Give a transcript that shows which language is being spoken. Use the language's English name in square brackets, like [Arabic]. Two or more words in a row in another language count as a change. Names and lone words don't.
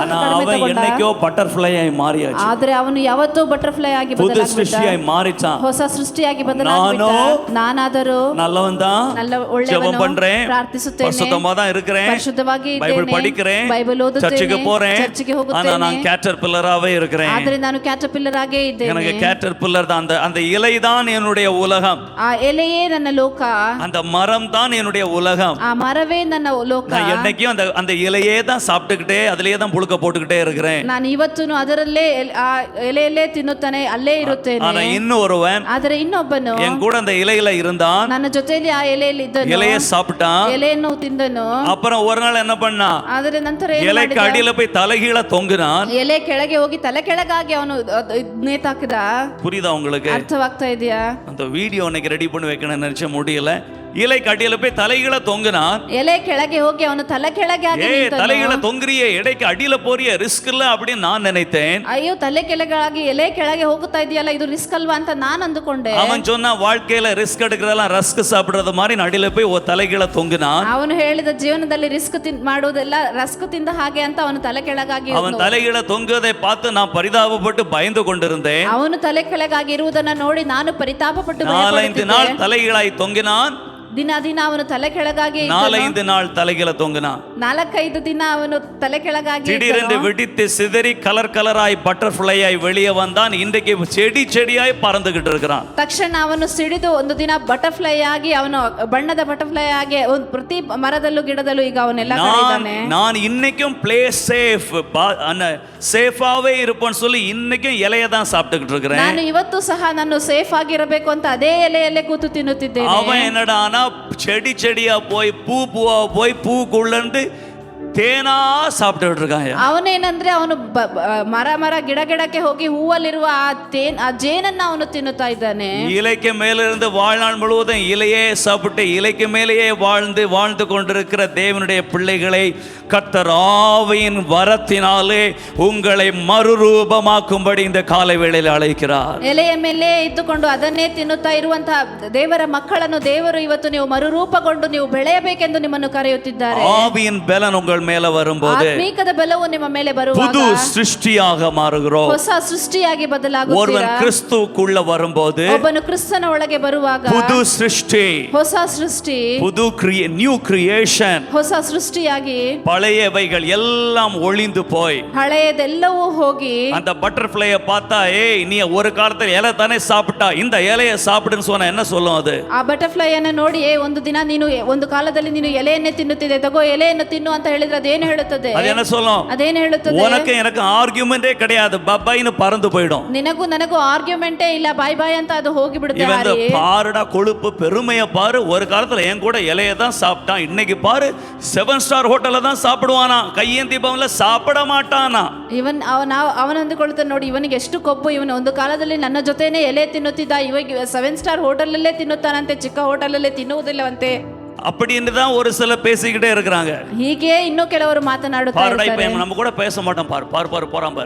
[Tamil] ஆனா [Kannada] ಕಡಿಮೆ [Tamil] அவன் [Kannada] ತಗೊಂಡ. [Tamil] என்னைக்கோ பட்டர்ஃப்ளை ஆகி மாறியாச்சு. [Kannada] ಆದ್ರೆ ಅವನು ಯಾವತ್ತೂ ಬಟರ್ಫ್ಲೈ ಆಗಿ [Tamil] புது [Kannada] ಬದಲಾಗ್ಬಿಟ್ಟ. [Tamil] சிருஷ்டியாய் மாறிட்டான். [Kannada] ಹೊಸ ಸೃಷ್ಟಿಯಾಗಿ ಬದಲಾಗ್ಬಿಟ್ಟ. ನಾನಾದರೂ [Tamil] நல்லவன் தான், [Kannada] ಒಳ್ಳೆಯವನು, [Tamil] ஜெபம் பண்றேன், [Kannada] ಪ್ರಾರ್ಥಿಸುತ್ತೇನೆ, [Tamil] பரிசுத்தமா தான் இருக்கிறேன், [Kannada] ಪರಿಶುದ್ಧವಾಗಿ [Tamil] பைபிள் [Kannada] ಇದ್ದೇನೆ, [Tamil] படிக்கிறேன், [Kannada] ಬೈಬಲ್ [Tamil] சர்ச்சுக்கு [Kannada] ಓದುತ್ತೇನೆ, [Tamil] போறேன், [Kannada] ಚರ್ಚಿಗೆ [Tamil] ஆனா [Kannada] ಹೋಗುತ್ತೇನೆ. [Tamil] நான் கேட்டர்பில்லராவே இருக்கிறேன். [Kannada] ಆದ್ರೆ ನಾನು ಕ್ಯಾಟರ್ ಪಿಲ್ಲರ್ ಆಗೇ ಇದ್ದೇನೆ. [Tamil] எனக்கு கேட்டர்பில்லர் தான், அந்த இலை தான் என்னுடைய உலகம், [Kannada] ಆ ಎಲೆಯೇ ನನ್ನ ಲೋಕ, [Tamil] அந்த மரம் தான் என்னுடைய உலகம். [Kannada] ಆ ಮರವೇ ನನ್ನ ಲೋಕ. [Tamil] நான் என்னைக்கும் அந்த இலையே தான் சாப்பிட்டுக்கிட்டே அதுலயே தான் புழுக்க போட்டுக்கிட்டே இருக்கிறேன். [Kannada] ನಾನು ಇವತ್ತೂ ಅದರಲ್ಲೇ ಆ ಎಲೆಯಲ್ಲೇ ತಿನ್ನುತ್ತಾನೆ, ಅಲ್ಲೇ ಇರುತ್ತೇನೆ. [Tamil] ஆனா இன்னொருவன் [Kannada] ಆದರೆ ಇನ್ನೊಬ್ಬನು [Tamil] என் கூட அந்த இலையில இருந்தான், [Kannada] ನನ್ನ ಜೊತೆಯಲ್ಲಿ ಆ ಎಲೆಯಲ್ಲಿ ಇದ್ದನು, [Tamil] இலையை சாப்பிட்டான். [Kannada] ಎಲೆಯನ್ನು ತಿಂದನು. [Tamil] அப்புறம் ஒரு நாள் என்ன பண்ணா, [Kannada] ಆದರೆ ನಂತರ ಏನು [Tamil] இலைக்கு [Kannada] ಮಾಡಿದ? [Tamil] அடியில போய் தலைகீழ தொங்குனான். [Kannada] ಎಲೆ ಕೆಳಗೆ ಹೋಗಿ ತಲೆ ಕೆಳಗಾಗಿ ಅವನು ನೇತಾಕಿದ. [Tamil] புரியுதா உங்களுக்கு? [Kannada] ಅರ್ಥವಾಗ್ತಾ ಇದೆಯಾ? [Tamil] அந்த வீடியோ இன்னைக்கு ரெடி பண்ணி வைக்கணும்னு நினைச்ச முடியல. இலை கடியில போய் தலைகீழ தொங்குனான். [Kannada] ಎಲೆ ಕೆಳಗೆ ಹೋಗಿ ಅವನು ತಲೆ ಕೆಳಗೆ ಆಗಿ ನಿಂತನು. [Tamil] தலைகீழ தொங்குறியே, இடைக்கு அடியில போறிய ரிஸ்க் இல்ல அப்படின்னு நான் நினைத்தேன். [Kannada] ಅಯ್ಯೋ, ತಲೆ ಕೆಳಗಾಗಿ ಎಲೆ ಕೆಳಗೆ ಹೋಗುತ್ತಾ ಇದೆಯಲ್ಲ, ಇದು ರಿಸ್ಕ್ ಅಲ್ವಾ ಅಂತ ನಾನು ಅಂದುಕೊಂಡೆ. [Tamil] அவன் சொன்னா வாழ்க்கையில ரிஸ்க் எடுக்கிறதெல்லாம் ரஸ்க் சாப்பிடுறது மாதிரி அடியில போய் தலைகீழ தொங்குனான். [Kannada] ಅವನು ಹೇಳಿದ ಜೀವನದಲ್ಲಿ ರಿಸ್ಕ್ ಮಾಡುವುದೆಲ್ಲ ರಸ್ಕ್ ತಿಂದ ಹಾಗೆ ಅಂತ ಅವನು ತಲೆ ಕೆಳಗಾಗಿ [Tamil] அவன் தலைகீழ தொங்குவதை பார்த்து நான் பரிதாபப்பட்டு பயந்து கொண்டிருந்தேன். [Kannada] ಅವನು ತಲೆ ಕೆಳಗಾಗಿ ಇರುವುದನ್ನ ನೋಡಿ ನಾನು ಪರಿತಾಪಪಟ್ಟು [Tamil] 4-5 நாள் தலைகீழாய் தொங்கினான். [Kannada] ದಿನ ದಿನ ಅವನು ತಲೆ ಕೆಳಗಾಗಿ ಇದ್ದನು. [Tamil] 4-5 நாள் தலைகீழ தொங்குனான். [Kannada] 4-5 ದಿನ ಅವನು ತಲೆ ಕೆಳಗಾಗಿ [Tamil] திடீரென்று வெடித்து சிதறி கலர் கலராய் பட்டர்ஃப்ளையாய் வெளியே வந்தான். இன்றைக்கு செடி செடியாய் பறந்துகிட்டு இருக்கிறான். [Kannada] ತಕ್ಷಣ ಅವನು ಸಿಡಿದು ಒಂದು ದಿನ ಬಟರ್ಫ್ಲೈ ಆಗಿ ಅವನು ಬಣ್ಣದ ಬಟರ್ಫ್ಲೈ ಆಗಿ ಪ್ರತಿ ಮರದಲ್ಲೂ ಗಿಡದಲ್ಲೂ ಈಗ ಅವನೆಲ್ಲ ಕಡೆ ಇದ್ದಾನೆ. [Tamil] நான் இன்னைக்கும் [English] play safe [Tamil] சேஃபாவே இருப்பேன்னு சொல்லி இன்னைக்கும் இலைய தான் சாப்பிட்டுக்கிட்டு இருக்கிறேன். [Kannada] ನಾನು ಇವತ್ತು ಸಹ ನಾನು ಸೇಫ್ ಆಗಿರಬೇಕು ಅಂತ ಅದೇ ಎಲೆಯಲ್ಲೇ ಕೂತು ತಿನ್ನುತ್ತಿದ್ದೇನೆ. [Tamil] அவன் என்னடானா செடி செடியா போய் பூவா போய் பூக்குள்ளந்து தேனா சாப்பிட்டு இருக்காங்க. [Kannada] ಅವನೇನಂದ್ರೆ ಅವನು ಮರ ಗಿಡಕ್ಕೆ ಹೋಗಿ ಹೂವಲ್ಲಿರುವ ಆ ಜೇನನ್ನ ಅವನು ತಿನ್ನುತ್ತಾ ಇದ್ದಾನೆ. [Tamil] இலைக்கு மேல இருந்து வாழ்நாள் முழுவதும் இலையே சாப்பிட்டு இலைக்கு மேலேயே வாழ்ந்து கொண்டிருக்கிற தேவனுடைய பிள்ளைகளை கர்த்தர் ஆவியின் வரத்தினாலே உங்களை மறுரூபமாக்கும்படி இந்த காலை வேளையில் அழைக்கிறார். [Kannada] ಎಲೆಯ ಮೇಲೆ ಇದ್ದುಕೊಂಡು ಅದನ್ನೇ ತಿನ್ನುತ್ತಾ ಇರುವಂತಹ ದೇವರ ಮಕ್ಕಳನ್ನು ದೇವರು ಇವತ್ತು ನೀವು ಮರುರೂಪಗೊಂಡು ನೀವು ಬೆಳೆಯಬೇಕೆಂದು ನಿಮ್ಮನ್ನು ಕರೆಯುತ್ತಿದ್ದಾರೆ. [Tamil] ஆவியின் பலன் உங்கள் மேல வரும்போது [Kannada] ಆತ್ಮೀಕದ ಬಲವು ನಿಮ್ಮ ಮೇಲೆ ಬರುವಾಗ [Tamil] புது சிருஷ்டியாக மாறுகிறோம். [Kannada] ಹೊಸ ಸೃಷ್ಟಿಯಾಗಿ ಬದಲಾಗುತ್ತೀರಾ. [Tamil] ஒருவன் கிறிஸ்துவுக்குள்ள வரும்போது [Kannada] ಒಬ್ಬನು ಕ್ರಿಸ್ತನ ಒಳಗೆ ಬರುವಾಗ [Tamil] புது சிருஷ்டி, [Kannada] ಹೊಸ ಸೃಷ್ಟಿ, [Tamil] புது [English] new creation. [Kannada] ಹೊಸ ಸೃಷ್ಟಿಯಾಗಿ [Tamil] பழையவைகள் எல்லாம் ஒளிந்து போய் [Kannada] ಹಳೆಯದೆಲ್ಲವೂ ಹೋಗಿ [Tamil] அந்த பட்டர்ஃப்ளைய பார்த்தா ஏய் நீ ஒரு காலத்துல இலை தானே சாப்பிட்டா இந்த இலையை சாப்பிடுன்னு சொன்னா என்ன சொல்லும் அது? [Kannada] ಆ ಬಟರ್ಫ್ಲೈ ಅನ್ನು ನೋಡಿ ಒಂದು ದಿನ ನೀನು ಒಂದು ಕಾಲದಲ್ಲಿ ನೀನು ಎಲೆಯನ್ನೇ ತಿನ್ನುತ್ತಿದೆ ತಗೋ ಎಲೆಯನ್ನು ತಿನ್ನು ಅಂತ ಹೇಳಿದ್ರೆ ಅದೇನು ಹೇಳುತ್ತದೆ? [Tamil] அது என்ன சொல்லும்? [Kannada] ಅದೇನು ಹೇಳುತ್ತದೆ? [Tamil] உனக்கு எனக்கு ஆர்குமெண்டே கிடையாது, பப்பாயின்னு பறந்து போய்டும். [Kannada] ನಿನಗೂ ನನಗೂ ಆರ್ಗ್ಯುಮೆಂಟೇ ಇಲ್ಲ, [English] bye bye [Kannada] ಅಂತ ಅದು ಹೋಗಿ ಬಿಡುತ್ತೆ. [Tamil] இவன் பாருடா கொழுப்பு பெருமையை பாரு, ஒரு காலத்துல என் கூட இலையை தான் சாப்பிட்டான், இன்னைக்கு பாரு 7 [English] star hotelல [Tamil] தான் சாப்பிடுவானா, கையேந்தி பவன்ல சாப்பிட மாட்டானா. [Kannada] ಇವನ್ ಅವನ ಅಂದುಕೊಳ್ಳುತ್ತಾನೆ ನೋಡಿ ಇವನಿಗೆ ಎಷ್ಟು ಕೊಬ್ಬು, ಇವನು ಒಂದು ಕಾಲದಲ್ಲಿ ನನ್ನ ಜೊತೆನೇ ಎಲೆ ತಿನ್ನುತ್ತಿದ್ದ, ಇವಾಗ 7 [English] star hotel [Kannada] ಅಲ್ಲೇ ತಿನ್ನುತ್ತಾನಂತೆ, ಚಿಕ್ಕ ಹೋಟೆಲ್ ಅಲ್ಲೇ ತಿನ್ನುವುದಿಲ್ಲವಂತೆ. [Tamil] அப்படின்னு தான் ஒரு சில பேசிக்கிட்டே இருக்கிறாங்க. [Kannada] ಹೀಗೆ ಇನ್ನೂ ಕೆಲವರು ಮಾತನಾಡುತ್ತಾ ಇರ್ತಾರೆ. [Tamil] நம்ம கூட பேச மாட்டோம், பாரு போறான் பாரு,